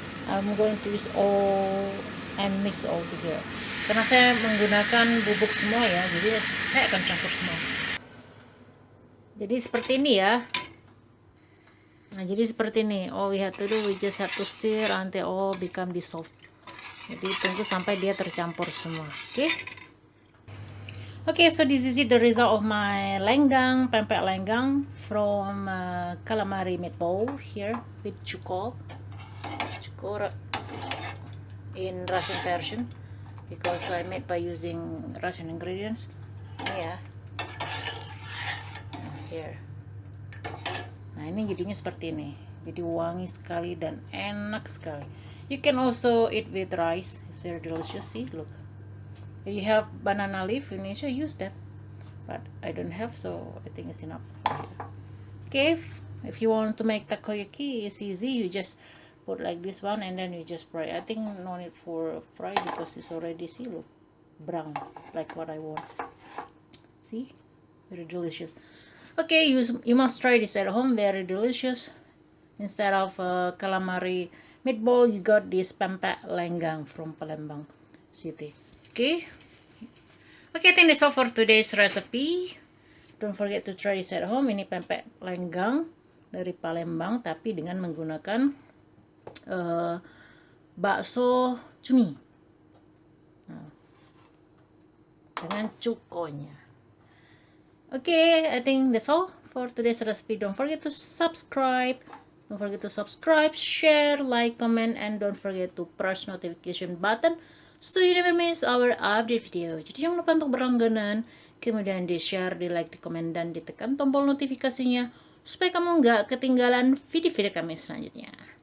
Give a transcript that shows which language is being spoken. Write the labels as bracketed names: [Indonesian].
[English] I'm going to use all and mix all together. [Indonesian] Karena saya menggunakan bubuk semua ya, jadi saya akan campur semua. Jadi seperti ini ya. Nah, jadi seperti ini. [English] All we have to do, we just have to stir until all become dissolved. [Indonesian] Jadi tunggu sampai dia tercampur semua. Oke. [English] Okay, so this is the result of my lenggang, pempek lenggang from calamari meatball here with chukor in Russian version because I made by using Russian ingredients. [Indonesian] Ya. [English] Here. [Indonesian] Nah, ini jadinya seperti ini. Jadi wangi sekali dan enak sekali. [English] You can also eat with rice. It's very delicious. See, look. If you have banana leaf, you need to use that. But I don't have, so I think it's enough. Okay, if you want to make takoyaki, it's easy. You just put like this one and then you just fry. I think no need for fry because it's already, see, look, brown, like what I want. See, very delicious. Okay, you must try this at home. Very delicious. Instead of calamari meatball, you got this pempek lenggang from Palembang City. Okay, I think that's all for today's recipe. Don't forget to try this at home. [Indonesian] Ini pempek lenggang dari Palembang, tapi dengan menggunakan bakso cumi, dengan cukonya. [English] Okay, I think that's all for today's recipe. Don't forget to subscribe. Don't forget to subscribe, share, like, comment, and don't forget to press notification button so you never miss our update video. [Indonesian] Jadi jangan lupa untuk berlangganan, kemudian di share, di like, di komen, dan ditekan tombol notifikasinya supaya kamu nggak ketinggalan video-video kami selanjutnya.